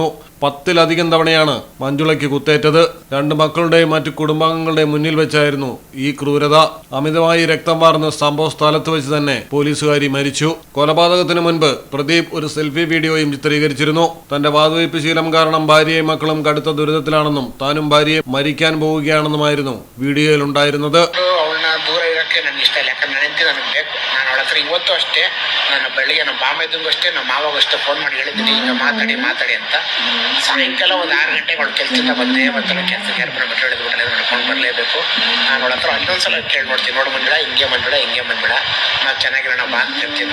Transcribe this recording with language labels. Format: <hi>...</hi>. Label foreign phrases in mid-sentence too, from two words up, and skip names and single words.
<ml>10-ലധികം തവണയാണ് മഞ്ജുളയ്ക്ക് കുത്തേറ്റത്. 2 മക്കളുടെയും മറ്റു കുടുംബാംഗങ്ങളുടെയും മുന്നിൽ വെച്ചായിരുന്നു ഈ ക്രൂരത. അമിതമായി രക്തം വാർന്ന് സംഭവ സ്ഥലത്ത് വെച്ച് തന്നെ പോലീസുകാരി മരിച്ചു. കൊലപാതകത്തിന് മുൻപ് പ്രദീപ് ഒരു സെൽഫി വീഡിയോയും ചിത്രീകരിച്ചിരുന്നു. തന്റെ വാതുവയ്പ് ശീലം കാരണം ഭാര്യയും മക്കളും കടുത്ത ദുരിതത്തിലാണെന്നും താനും ഭാര്യയെ മരിക്കാൻ പോവുകയാണെന്നുമായിരുന്നു വീഡിയോയിൽ ഉണ്ടായിരുന്നത്.</ml> <kn>ಇವತ್ತು ಅಷ್ಟೇ ನಾನು ಬೆಳಿಗ್ಗೆ ನಮ್ಮ ಬಾಮೈದಂಗೂ ಅಷ್ಟೇ ನಮ್ಮ ಮಾವಾಗೂ ಅಷ್ಟೇ ಫೋನ್ ಮಾಡಿ ಹೇಳಿದ್ದೀನಿ ಈಗ ಮಾತಾಡಿ ಅಂತ. ಸಾಯಂಕಾಲ ಒಂದು 6 ಗಂಟೆಗೆ ಅವಳು ಕೆಲಸದಿಂದ ಬಂದೇ ಬರ್ತಾಳೆ. ಕೆಲಸಕ್ಕೆ ಯಾರು ಬಿಟ್ಟು ಹೇಳಿದ್ಬಿಟ್ಟರೆ ನಡ್ಕೊಂಡು ಬರಲೇಬೇಕು. ನಾನು ಅವಳ ಹತ್ರ ಇನ್ನೊಂದ್ಸಲ ಕೇಳಿ ನೋಡ್ತೀನಿ, ನೋಡು ಬಂದಿಡ ಹಿಂಗೆ ಬಂದ್ಬಿಡ ನಾವು ಚೆನ್ನಾಗಿರೋಣ ಬಾ ಅಂತ ಹೇಳ್ತೀನಿ.</kn>